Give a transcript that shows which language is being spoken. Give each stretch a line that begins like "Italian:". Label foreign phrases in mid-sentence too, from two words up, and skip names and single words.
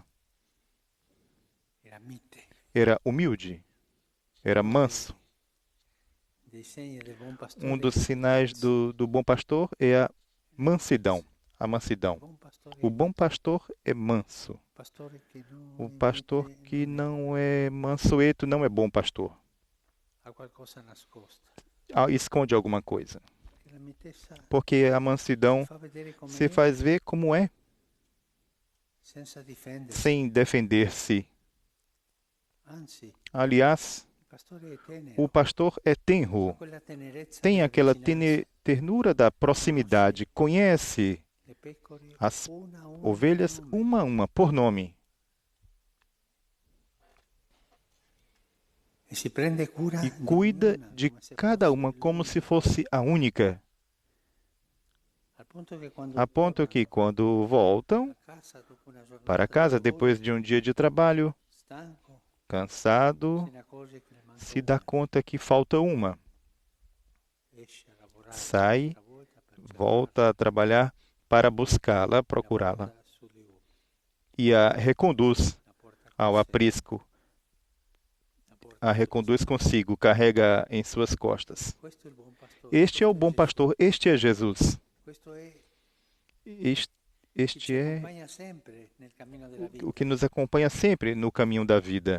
Italian: era mite.
Portuguese: Era humilde, era manso.
Italian: Dei segni del buon pastore,
Portuguese: Um dos sinais do bom pastor é a mansidão. A mansidão.
Italian: buon pastore,
Portuguese: O bom pastor é manso.
Italian: pastore che non
Portuguese: O pastor que não é mansueto não é bom pastor.
Italian: ha qualcosa nascosta.
Portuguese: Esconde alguma coisa.
Italian: Che la mitezza
Portuguese: Porque a mansidão
Italian: fa vedere come
Portuguese: se
Italian: è,
Portuguese: faz ver como é,
Italian: senza difendersi.
Portuguese: sem defender-se.
Italian: Anzi, il
Portuguese: Aliás,
Italian: pastore è tenero,
Portuguese: o pastor é tenro,
Italian: quella tenerezza
Portuguese: tem
Italian: della
Portuguese: aquela vicinanza. ternura da proximidade, conhece
Italian: Le pecore
Portuguese: as
Italian: una a una
Portuguese: ovelhas
Italian: per nome.
Portuguese: uma a uma, por nome,
Italian: E si prende cura
Portuguese: e
Italian: di
Portuguese: cuida
Italian: ognuna
Portuguese: de
Italian: come se
Portuguese: cada
Italian: fosse
Portuguese: uma como
Italian: l'unica.
Portuguese: se fosse a única,
Italian: Al punto che quando
Portuguese: a ponto que quando voltam
Italian: a casa dopo una giornata
Portuguese: para
Italian: di
Portuguese: casa
Italian: lavoro,
Portuguese: depois de um dia de trabalho,
Italian: stanco,
Portuguese: cansado,
Italian: se ne accorge che le manca
Portuguese: se dá
Italian: una.
Portuguese: conta que falta uma.
Italian: Esce a lavorare
Portuguese: Sai,
Italian: un'altra volta per
Portuguese: volta a trabalhar para buscá-la,
Italian: cercarla,
Portuguese: procurá-la.
Italian: la porta sulle
Portuguese: e a reconduz ao aprisco, a reconduz consigo, carrega em suas costas. Este é o bom pastor, este é Jesus. Este é o que nos acompanha sempre no caminho da vida.